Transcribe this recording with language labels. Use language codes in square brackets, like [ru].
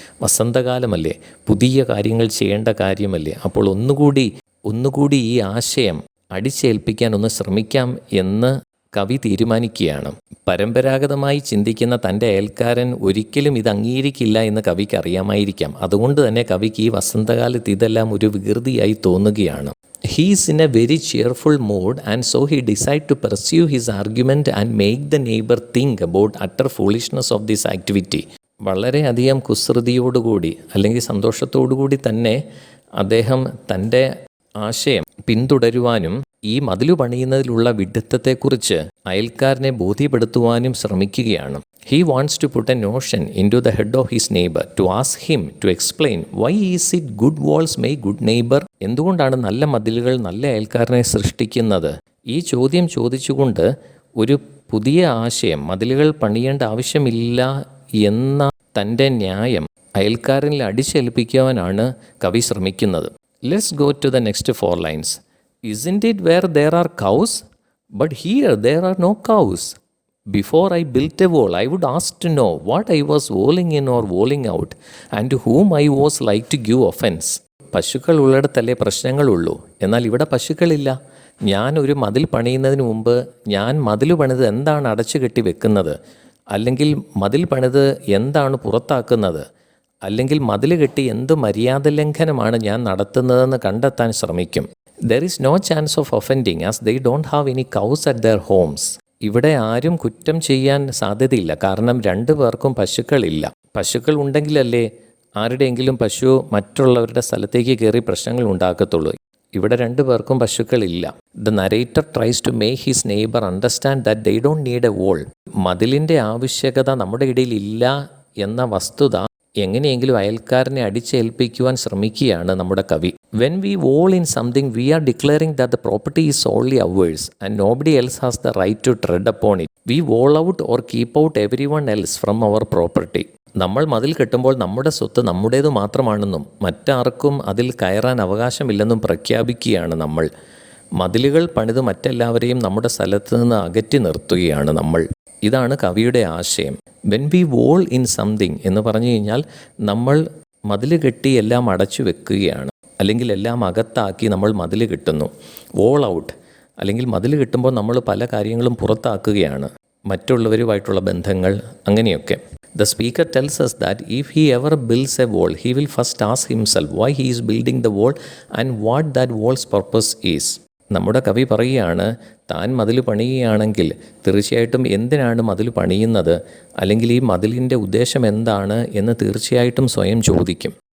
[ml] വസന്തകാലമല്ലേ, പുതിയ കാര്യങ്ങൾ ചെയ്യേണ്ട കാര്യമല്ലേ, അപ്പോൾ ഒന്നുകൂടി ഈ ആശയം അടിച്ചേൽപ്പിക്കാൻ ഒന്ന് ശ്രമിക്കാം എന്ന് കവി തീരുമാനിക്കുകയാണ്. പരമ്പരാഗതമായി ചിന്തിക്കുന്ന തൻ്റെ അയൽക്കാരൻ ഒരിക്കലും ഇത് അംഗീകരിക്കില്ല എന്ന് കവിക്ക് അറിയാമായിരിക്കാം. അതുകൊണ്ട് തന്നെ കവിക്ക് ഈ വസന്തകാലത്ത് ഇതെല്ലാം ഒരു വികൃതിയായി തോന്നുകയാണ്. [en] He is in a very cheerful mood and so he decided to pursue his argument and make the neighbor think about utter foolishness of this activity. [ml] വളരെയധികം കുസൃതിയോടുകൂടി അല്ലെങ്കിൽ സന്തോഷത്തോടുകൂടി തന്നെ അദ്ദേഹം തൻ്റെ ആശയം പിന്തുടരുവാനും ഈ മതിലു പണിയുന്നതിലുള്ള വിഡ്ഢിത്തത്തെക്കുറിച്ച് അയൽക്കാരനെ ബോധ്യപ്പെടുത്തുവാനും ശ്രമിക്കുകയാണ്. [en] He wants to put a notion into the head of his neighbor to ask him to explain why is it good walls make good neighbor. [ml] എന്തുകൊണ്ടാണ് നല്ല മതിലുകൾ നല്ല അയൽക്കാരനെ സൃഷ്ടിക്കുന്നത്? ഈ ചോദ്യം ചോദിച്ചുകൊണ്ട് ഒരു പുതിയ ആശയം, മതിലുകൾ പണിയേണ്ട ആവശ്യമില്ല എന്ന തൻ്റെ ന്യായം അയൽക്കാരനിൽ അടിച്ചേൽപ്പിക്കുവാനാണ് കവി ശ്രമിക്കുന്നത്. [en] Let's go to the next 4 lines. Isn't it where there are cows? But here there are no cows. Before I built a wall, I would ask to know what I was walling in or walling out, and to whom I was like to give offense. [ml] പശുക്കൾ ഉള്ളിടത്തല്ലേ പ്രശ്നങ്ങളുള്ളൂ, എന്നാൽ ഇവിടെ പശുക്കളില്ല. ഞാൻ ഒരു മതിൽ പണിയുന്നതിന് മുമ്പ് ഞാൻ മതിൽ പണിത് എന്താണ് അടച്ചു കെട്ടി വെക്കുന്നത്, അല്ലെങ്കിൽ മതിൽ പണിത് എന്താണ് പുറത്താക്കുന്നത്, അല്ലെങ്കിൽ മതിൽ കെട്ടി എന്ത് മര്യാദ ലംഘനമാണ് ഞാൻ നടത്തുന്നതെന്ന് കണ്ടെത്താൻ ശ്രമിക്കും. [en] There is no chance of offending as they don't have any cows at their homes. [ml] ഇവിടെ ആരും കുറ്റം ചെയ്യാൻ സാധ്യതയില്ല, കാരണം 2 പേർക്കും പശുക്കളില്ല. പശുക്കൾ ഉണ്ടെങ്കിലല്ലേ ആരുടെയെങ്കിലും പശു മറ്റുള്ളവരുടെ സ്ഥലത്തേക്ക് കയറി പ്രശ്നങ്ങൾ ഉണ്ടാക്കത്തുള്ളൂ. ഇവിടെ 2 പേർക്കും പശുക്കളില്ല. [en] The narrator tries to make his neighbor understand that they don't need a wall. [ml] മതിലിൻ്റെ ആവശ്യകത നമ്മുടെ ഇടയിൽ ഇല്ല എന്ന വസ്തുത എങ്ങനെയെങ്കിലും അയൽക്കാരനെ അടിച്ചേൽപ്പിക്കുവാൻ ശ്രമിക്കുകയാണ് നമ്മുടെ കവി. [en] When we wall in something, we are declaring that the property is solely ours and nobody else has the right to tread upon it. We wall out or keep out everyone else from our property. [ml] നമ്മൾ മതിൽ കെട്ടുമ്പോൾ നമ്മുടെ സ്വത്ത് നമ്മുടേത് മാത്രമാണെന്നും മറ്റാർക്കും അതിൽ കയറാൻ അവകാശമില്ലെന്നും പ്രഖ്യാപിക്കുകയാണ് നമ്മൾ. മതിലുകൾ പണിത് മറ്റെല്ലാവരെയും നമ്മുടെ സ്ഥലത്ത് നിന്ന് അകറ്റി നിർത്തുകയാണ് നമ്മൾ. ഇതാണ് കവിയുടെ ആശയം. [en] when we wall in something [ml] എന്ന് പറഞ്ഞു കഴിഞ്ഞാൽ നമ്മൾ മതിൽ കെട്ടി എല്ലാം അടച്ചു വെക്കുകയാണ്, അല്ലെങ്കിൽ എല്ലാം അകത്താക്കി നമ്മൾ മതിൽ കെട്ടുന്നു. വോൾ ഔട്ട് അല്ലെങ്കിൽ മതിൽ കെട്ടുമ്പോൾ നമ്മൾ പല കാര്യങ്ങളും പുറത്താക്കുകയാണ്, മറ്റുള്ളവരുമായിട്ടുള്ള ബന്ധങ്ങൾ, അങ്ങനെയൊക്കെ. [en] The speaker tells us that if he ever builds a wall, he will first ask himself why he is building the wall and what that wall's purpose is. [ml] നമ്മുടെ കവി പറയുകയാണ്, താൻ മതിൽ പണിയുകയാണെങ്കിൽ തീർച്ചയായിട്ടും എന്തിനാണ് മതിൽ പണിയുന്നത്, അല്ലെങ്കിൽ ഈ മതിലിൻ്റെ ഉദ്ദേശം എന്താണ് എന്ന് തീർച്ചയായിട്ടും സ്വയം ചോദിക്കും.